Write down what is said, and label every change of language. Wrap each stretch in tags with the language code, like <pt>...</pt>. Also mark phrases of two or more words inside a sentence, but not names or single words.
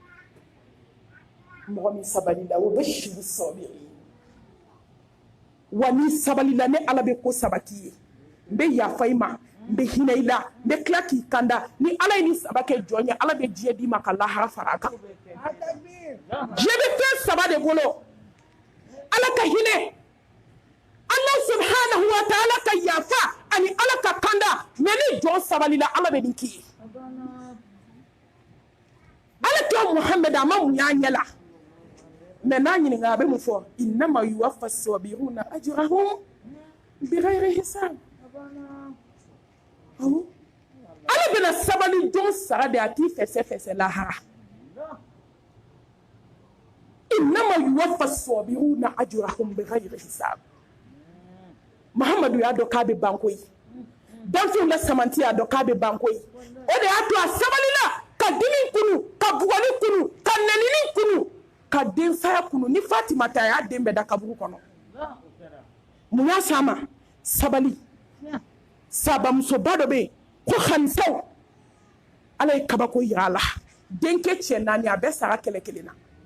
<bm>mɔgɔ min sabali la o bɛ siri sabiri wa ni sabali la ne ala bɛ ko sabati ye n bɛ yafa i ma n bɛ hinɛ i la n bɛ tila k'i kanda ni ala ye ni saba kɛ jɔn ye ala bɛ diɲɛ d'i ma ka lahara fara a kan diɲɛ bɛ fɛn saba de bolo ala ka hinɛ</bm> <ar>الله سبحانه وتعالى</ar> <bm>ka yafa ani ala ka kanda mais ni jɔn sabali la ala bɛ nin k'i ye ala kɛ Muhammed a ma mun y'a ɲɛ la mais n'a ɲininka a bɛ mun fɔ</bm> <ar>إنما يوفى الصابرون أجرهم بغير حساب</ar> <bm>ala bɛna sabali jɔn sara de a t'i fɛsɛ lahara</bm> <ar>إنما يوفى الصابرون أجرهم بغير حساب</ar> <bm>Muhammadu y'a dɔn k'a bɛ ban koyi danfɛnw la samanti y'a dɔn k'a bɛ ban koyi o de y'a to a sabali la ka dimi kunu ka bugɔli kunu ka nɛnini kunu ka denfaya kunu ni Fatima ta y'a den bɛɛ da kaburu kɔnɔ mun y'a s'a ma sabali sabamusoba dɔ bɛ yen ko Khanisaw ala ye kabako yira a la denkɛ cɛ 4 a bɛɛ sara kɛlɛ kelen na</bm>